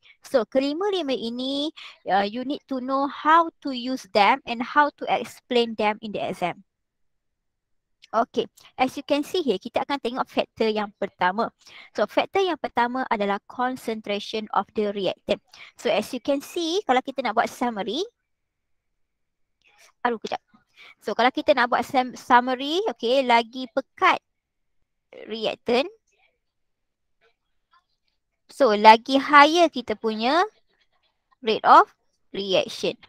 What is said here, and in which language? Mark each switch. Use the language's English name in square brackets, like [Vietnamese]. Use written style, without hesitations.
[Malay] So kelima-lima ini, [English] you need to know how to use them and how to explain them in the exam. Okay, as you can see here, [Malay] kita akan tengok faktor yang pertama. So, faktor yang pertama adalah [English] concentration of the reactant. [Malay] So, [English] as you can see, [Malay] kalau kita nak buat summary. Kejap. So, kalau kita nak buat summary, okay, lagi pekat reactant. So, lagi higher kita punya rate of reaction.